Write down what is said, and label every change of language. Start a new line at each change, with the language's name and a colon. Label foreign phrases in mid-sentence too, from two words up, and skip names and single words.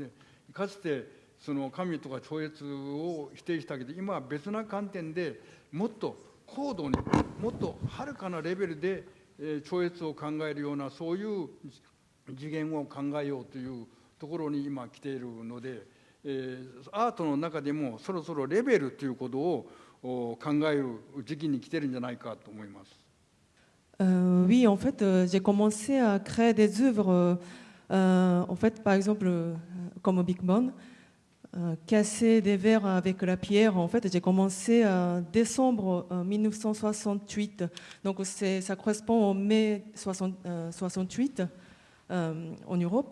Japanese: でかつてその神とか超越を否定したけど、今は別な観点でもっと高度に、もっとはるかなレベルで超越を考えるような、そういう次元を考えようというところに今来ているので、アートの中でもそろそろレベルということを考える時期に来てるんじゃないかと思います。
French: Oui, en fait, j'ai commencé à créer des œuvres, en fait, par exemple, comme Big Bang, casser des verres avec la pierre. En fait, j'ai commencé en décembre 1968, donc ça correspond au mai 68 en Europe.